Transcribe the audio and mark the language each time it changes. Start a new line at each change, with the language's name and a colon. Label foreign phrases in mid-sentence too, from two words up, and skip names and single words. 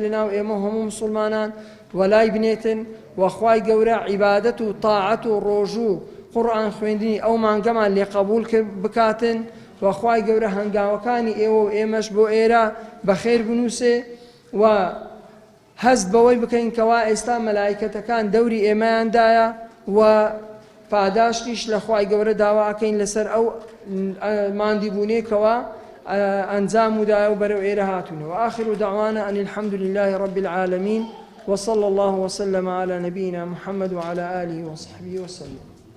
Central Kurdish: لەناو ئێمە هەموو مسلمانان وەلای بنێتن و خوای گەورە عیبادەت و تاعەت و ڕۆژ و قورئان خوێندنی ئەو مانگەمان لێ قبول بکاتن و خوای گەورە هەنگاوەکانی ئێوە و ئێمەش بۆ ئێرە بەخێر بنووسێ و هەست بەوەی بکەین کەوا ئێستا مەلایکەتەکان دەوری ئێمەیاندایە و پاداشتیش لە خوای گەورە داواکەین لەسەر ئەو ماندی بوونێکەوە ئەنجام ودایە و بەرەو ئێرە هاتوونەوە.
Arabic: آخر دعوانا أن الحمد لله رب العالمين وصلى الله وسلم على نبينا محمد وعلى آله وصحبه وسلم.